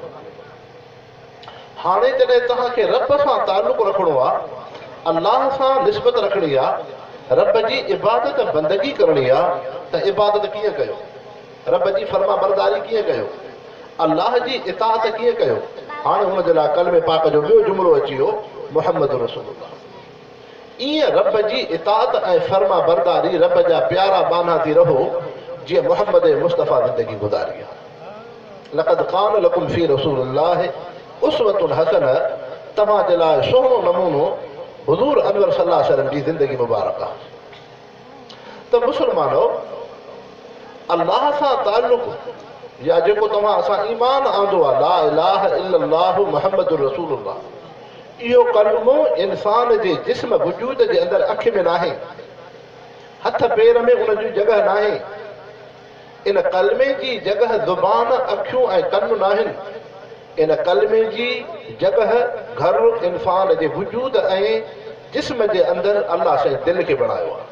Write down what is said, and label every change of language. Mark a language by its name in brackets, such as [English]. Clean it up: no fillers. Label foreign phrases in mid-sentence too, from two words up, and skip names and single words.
[Sindhi] हाणे जॾहिं तव्हांखे रब सां ताल्लुक़ रखिणो आहे, अल्लाह सां निस्बत रखणी आहे, रब जी इबादत बंदगी करणी आहे, त इबादत कीअं कयो, रब जी फर्मा बरदारी कीअं कयो, अल्लाह जी इताअत कीअं कयो। हाणे हुन जे लाइ कलमे पाक जो ॿियो जुमिलो अची वियो, [Arabic] محمد رسول الله. [Sindhi] ईअं रब जी इताअत ऐं फर्मा बरदारी, रब जा प्यारा बाना थी रहो जीअं मुहम्मद मुस्तफ़ा ज़िंदगी गुज़ारी आहे। [Arabic] لقد كان لكم في رسول الله أسوة حسنة, [Sindhi] तव्हां जे लाइ सुहिणो नमूनो हुज़ूर अनवर [Arabic] صلى الله عليه وسلم [Sindhi] जी ज़िंदगी मुबारक आहे। त मुस्लमानो, अल्लाह सां ताल्लुक़ या जेको तव्हां असां ईमान आंदो आहे, [Arabic] لا إله إلا الله محمد رسول الله, [Sindhi] इहो कलमो इंसान जे जिस्म वजूद जे अंदरि अखि में नाहे, हथ पेर में उन जी जॻह नाहे। इन कलमे जी जॻह ज़ुबान, अखियूं ऐं कन नाहिनि। इन कलमे जी जॻह घर इंसान जे वजूद ऐं जिस्म जे अंदरि अल्लाह से दिलि खे बणायो आहे।